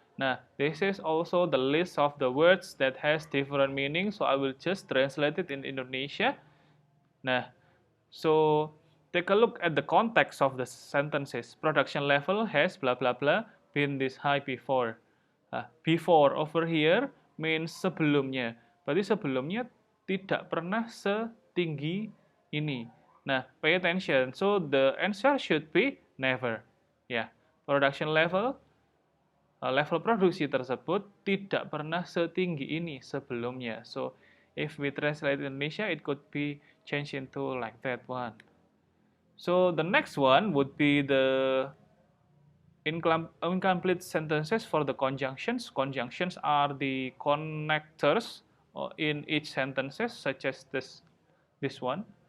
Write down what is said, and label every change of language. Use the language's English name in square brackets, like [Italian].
[English] Now, this is also the list of the words that has different meanings, so I will just translate it in Indonesia. Nah, so take a look at the context of the sentences. Production level has blah blah blah been this high before. Before over here means [Indonesian] sebelumnya. Berarti sebelumnya tidak pernah setinggi ini. [English] Nah, pay attention. So the answer should be never. [Indonesian] Ya, [English] production level, [Indonesian] level produksi tersebut tidak pernah setinggi ini sebelumnya. [English] So if we translate Indonesia, it could be changed into like that one. So the next one would be the incomplete sentences for the conjunctions. Conjunctions are the connectors in each sentences, such as this one.